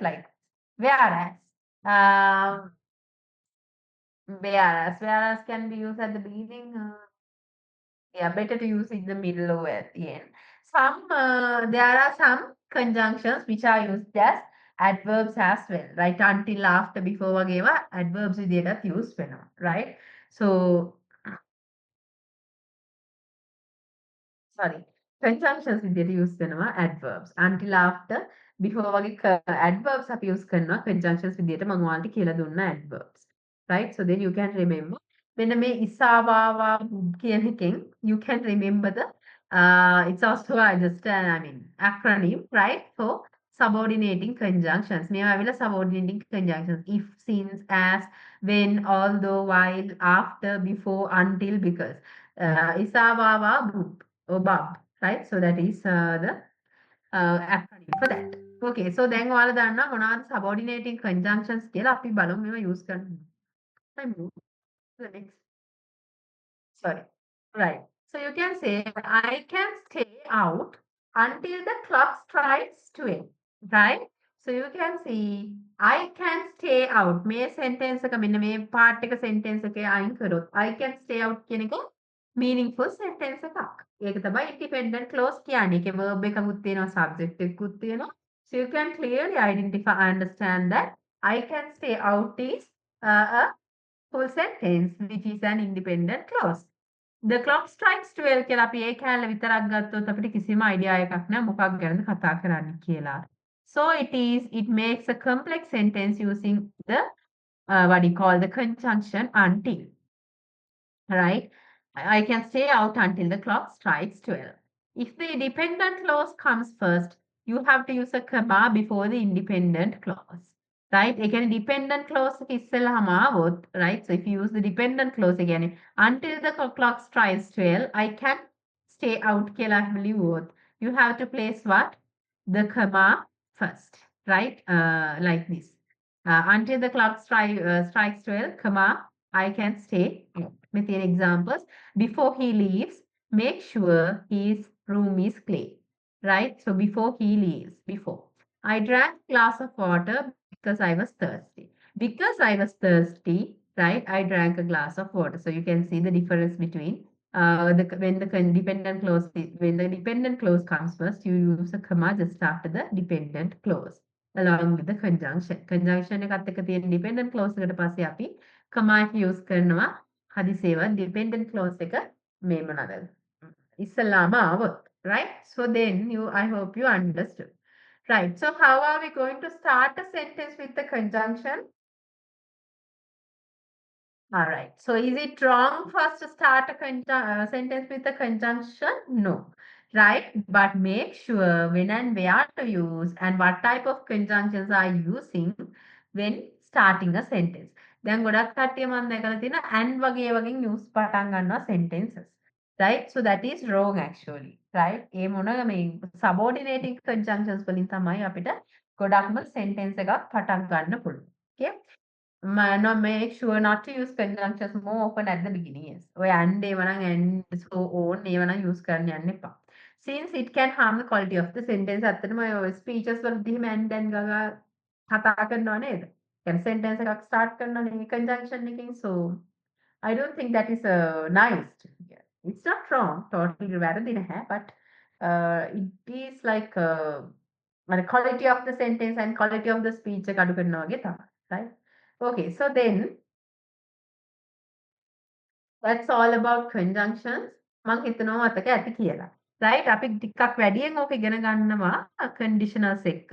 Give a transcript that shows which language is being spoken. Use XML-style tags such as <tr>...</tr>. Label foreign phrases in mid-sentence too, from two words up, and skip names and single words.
<en>Like whereas, um, whereas can be used at the beginning. Yeah, better to use in the middle or at the end. There are some conjunctions which are used as adverbs as well, right? Until, after, before</en> <si>වගේවා adverbs විදියටත් use වෙනවා,</si> <en>right? So sorry, conjunctions</en> <si>විදියට use කරනවා adverbs.</si> <en>Until, after, before</en> <si>වගේ adverbs අපි use කරනවා conjunctions විදියට මම ඔයාලට කියලා දුන්න adverbs.</si> <en>Right? So then you can remember.</en> <si>මෙන්න මේ ඉසාවාවා කියන එකෙන්</si> <en>you can remember the it's also just I mean acronym, right? For subordinating conjunctions.</en> <si>මේවා ඇවිල්ලා</si> <en>subordinating conjunctions. If, since, as, when, although, while, after, before, until, because. Isawawa Bub or Bub, right? So that is the acronym for that. Okay, so</en> <si>දැන් ඔයාලා දන්නවා මොනවද</si> <en>subordinating conjunctions</en> <si>කියලා අපි බලමු මේවා use කරන්න.</si> <en>I move to the next. Sorry. Right. So you can say, I can stay out until the clock strikes 12. Right? So you can see, I can stay out.</en> <si>මේ sentence එක මෙන්න මේ part එක sentence එකේ අයින් කරොත්</si> <en>I can stay out</en> <si>කියන එක meaningful sentence එකක්. ඒක තමයි</si> <en>independent clause</en> <si>කියන්නේ. ඒකේ verb එකකුත් තියෙනවා, subject එකකුත් තියෙනවා.</si> <en>So you can clearly identify, understand that I can stay out is a full sentence, which is an independent clause. The clock strikes 12</en> <si>කියලා අපි ඒ කෑල්ල විතරක් ගත්තොත් අපිට කිසිම idea එකක් නැහැ මොකක් ගැනද කතා කරන්නේ කියලා.</si> <en>So it makes a complex sentence using the what do you call the conjunction until. Right? I can stay out until the clock strikes 12. If the dependent clause comes first, you have to use a comma before the independent clause. Right? Again, dependent clause</en> <si>ඉස්සෙල්ලාම ආවොත්,</si> <en>right? So if you use the dependent clause again, until the clock strikes 12, I can stay out</en> <si>කියලා ලියුවොත්,</si> <en>you have to place what? The comma first, right? Like this. Until the clock strikes 12, comma, I can stay out. With your examples, before he leaves, make sure his room is clean. Right? So before he leaves, before. I drank a glass of water because I was thirsty. Because I was thirsty, right? I drank a glass of water. So you can see the difference between when the dependent clause comes first, you use a comma just after the dependent clause along with the conjunction.</en> <si>Conjunction එකත් එක්ක තියෙන</si> <en>dependent clause</en> <si>එකට පස්සේ අපි comma එක use කරනවා හදිසියේවත්</si> <en>dependent clause</en> <si>එක මේ මොනවාද? ඉස්සලාම ආවොත්.</si> <en>Right? So then I hope you understood. Right. So how are we going to start a sentence with the conjunction? All right. So is it wrong for us to start a sentence with a conjunction? No. Right? But make sure when and where to use and what type of conjunctions are you using when starting a sentence.</en> <si>දැන් ගොඩක් කට්ටිය මම දැකලා තියෙන and වගේ use පටන් ගන්නවා sentences. Right?</si> <en>So that is wrong actually. Right?</en> <si>ඒ මොන මේ</si> <en>subordinating conjunctions</en> <si>වලින් තමයි අපිට ගොඩක්ම sentence එකක් පටන් ගන්න පුළුවන්.</si> <en>Okay? No, make sure not to use conjunctions more often at the beginning.</en> <si>Yes. ඔය and ඒවනම්</si> <en>and so on</en> <si>ඒවනම් use කරන්න යන්න එපා.</si> <en>Since it can harm the quality of the sentence.</en> <si>ඇත්තටම ඔය speeches වලදී එහෙම</si> <en>and then</en> <si>ගගා කතා කරනව නේද? يعني sentence එකක් start කරනවනේ conjunction එකකින්.</si> <en>So I don't think that is nice. Yeah. It's not wrong. Totally</en> <si>වැරදි නැහැ.</si> <en>But it is like the quality of the sentence and quality of the speech එක</en> <si>අඩු කරනවා වගේ තමයි.</si> <en>Right? Okay, so then that's all about conjunctions.</en> <si>මං හිතනවා මතක ඇති කියලා. Right? අපි ටිකක් වැඩියෙන් ඕක ඉගෙන ගන්නවා conditionals එක්ක.</si>